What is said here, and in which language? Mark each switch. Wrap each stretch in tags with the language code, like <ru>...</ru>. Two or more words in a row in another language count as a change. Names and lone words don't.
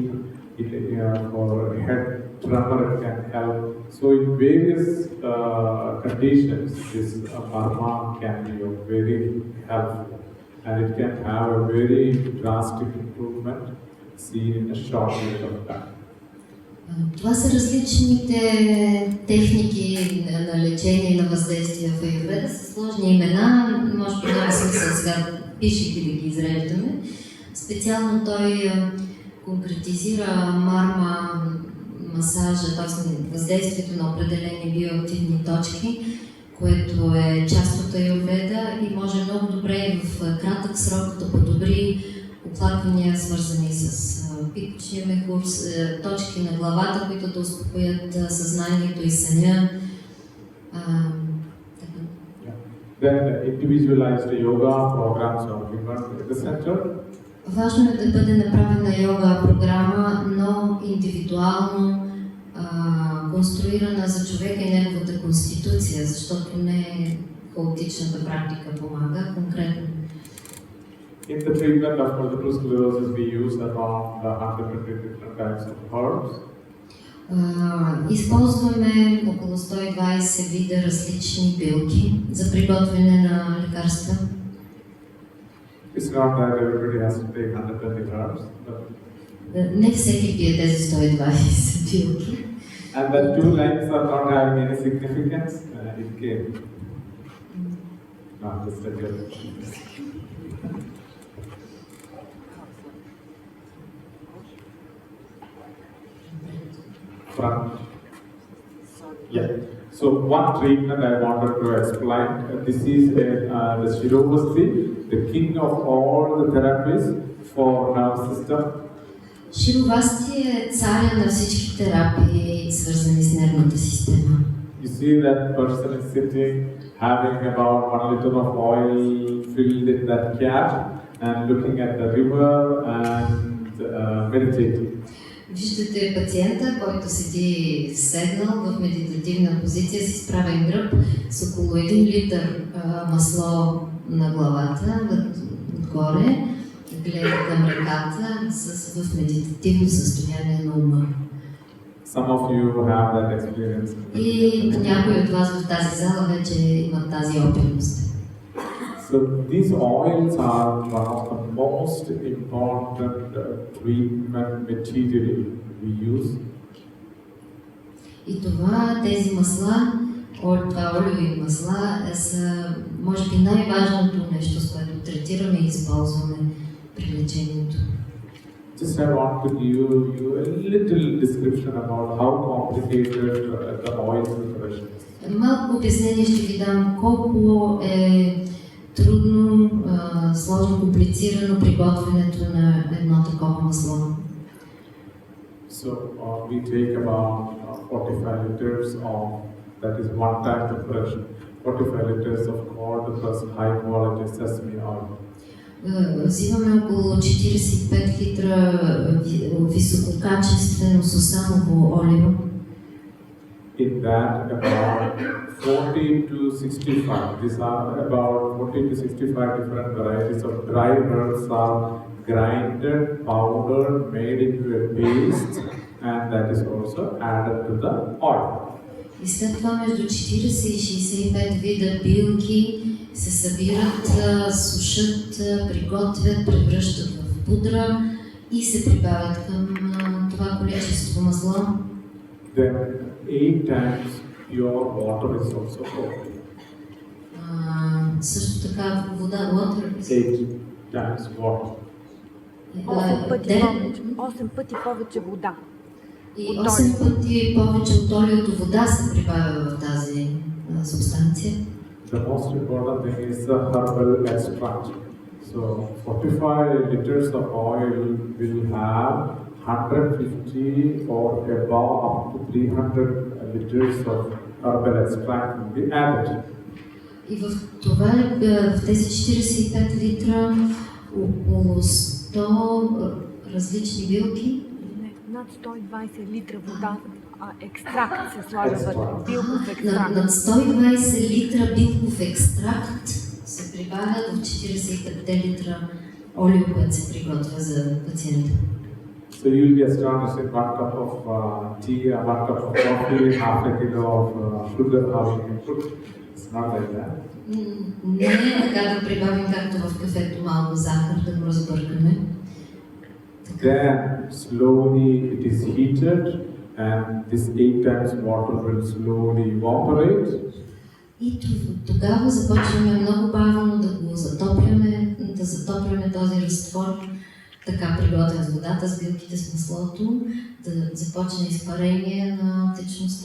<en>For head tremor it can help. So in various conditions, this marma can be very helpful, and it can have a very drastic improvement seen in a short period of time.</en> <bg>Това са различните техники на лечение и на въздействие в Аюрведа, са сложни имена, може би няма смисъл сега пишете да ги изреждаме. Специално той конкретизира марма масажа, т.е. въздействието на определени биоактивни точки, което е част от Аюрведа и може много добре в кратък срок да подобри оплаквания, свързани с пикочния мехур, точки на главата, които да успокоят съзнанието и съня.</bg> <en>Then individualized yoga programs are given in the center.</en> <bg>Важно е да бъде направена йога програма, но индивидуално конструирана за човека и неговата конституция, защото не хаотичната практика помага конкретно.</bg> <en>In the treatment of multiple sclerosis, we use around 100 different types of herbs.</en> <bg>Използваме около 120 вида различни билки за приготвяне на лекарства.</bg> <en>It's not that everybody has to take 120 herbs, but</en> <bg>Не всеки пие тези 120 билки.</bg> <en>and the two lines are not having any significance. It came. Not just a joke. Front. Yeah. So one treatment I wanted to explain. This is the Savova, the king of all the therapies for nerve system.</en> <bg>Шиловасти е царя на всички терапии, свързани с нервната система.</bg> <en>You see that person is sitting, having about 1 liter of oil filled in that cap and looking at the river and meditating.</en> <bg>Виждате пациента, който седи седнал в медитативна позиция с изправен гръб с около 1 литър масло на главата, отгоре, гледа към реката в медитативно състояние на ума.</bg> <en>Some of you have that experience.</en> <bg>И някои от вас в тази зала вече имат тази опитност.</bg> <en>So these oils are one of the most important treatment material we use.</en> <bg>И това, тези масла, това олиови масла, са може би най-важното нещо, с което третираме и използваме при лечението.</bg> <en>Just I want to give you a little description about how complicated the oil preparation is.</en> <bg>Малко обяснение ще ви дам колко е трудно, сложно, комплицирано приготвянето на едно такова масло.</bg> <en>So we take about 45 liters of, that is one time preparation, 45 liters of cold plus high quality sesame oil.</en> <bg>Взимаме около 45 литра висококачествено сусамово олио.</bg> <en>In that about 40 to 65, these are about 40 to 65 different varieties of dry herbs are grinded, powdered, made into a paste, and that is also added to the oil.</en> <bg>И след това между 40 и 65 вида билки се събират, сушат, приготвят, превръщат в пудра и се прибавят към това количество масло.</bg> <en>Then 8 times pure water is also poured.</en> <bg>Също така вода,</bg> <en>water. 8 times water.</en> <bg>8 пъти повече вода. И 8 пъти повече от олиото вода се прибавя в тази субстанция.</bg> <en>The most important thing is the herbal extract. So 45 liters of oil will have 150 or above up to 300 liters of herbal extract will be added.</en> <bg>И в това, в тези 45 литра около 100 различни билки. Над 120 литра вода, екстракт се слага вътре, билков екстракт. Над 120 литра билков екстракт се прибавят в 45 литра олио, което се приготвя за пациента.</bg> <en>So you'll be astonished in 1 cup of tea, 1 cup of coffee, half a kilo of sugar, how you can put. It's not like that.</en> <bg>Не е така да прибавим както в кафето малко захар, да го разбъркаме.</bg> <en>Then slowly it is heated and this 8 times water will slowly evaporate.</en> <bg>И тогава започваме много бавно да го затопляме този разтвор, така приготвен с водата, с билките, с маслото, да започне изпарение на течността.</bg>